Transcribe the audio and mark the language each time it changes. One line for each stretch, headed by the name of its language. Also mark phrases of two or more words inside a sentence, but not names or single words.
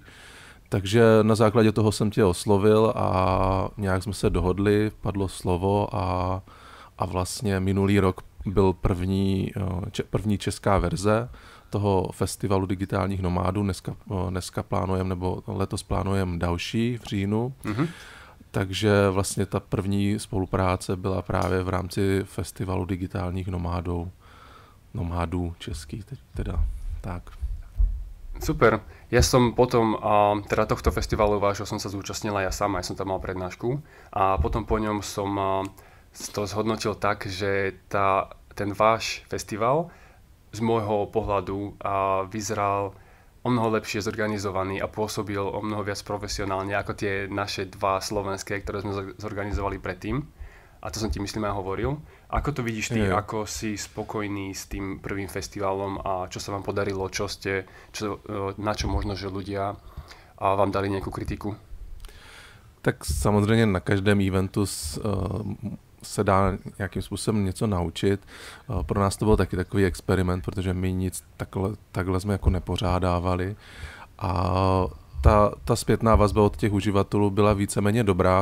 Czech: Takže na základě toho jsem tě oslovil a nějak jsme se dohodli, padlo slovo a vlastně minulý rok byl první česká verze toho festivalu digitálních nomádů. Dneska plánujeme, nebo letos plánujeme další v říjnu. Takže vlastně ta první spolupráce byla právě v rámci festivalu digitálních nomádů českých teda tak. Super.
Slovak: Ja som potom, teda tohto festivalu vášho som sa zúčastnila ja sám, aj som tam mal prednášku a potom po ňom som to zhodnotil tak, že ten váš festival z môjho pohľadu vyzeral o mnoho lepšie zorganizovaný a pôsobil o mnoho viac profesionálne ako tie naše dva slovenské, ktoré sme zorganizovali predtým. A to som ti myslím aj hovoril. Ako to vidíš ty, ako si spokojný s tým prvým festivalom a čo sa vám podarilo, na čo možno, že ľudia vám dali nejakú kritiku?
Czech: Tak samozřejmě na každém eventu se dá nějakým způsobem něco naučit. Pro nás to byl taky takový experiment, protože my nic takhle jsme jako nepořádávali. A ta zpětná vazba od těch uživatelů byla víceméně dobrá.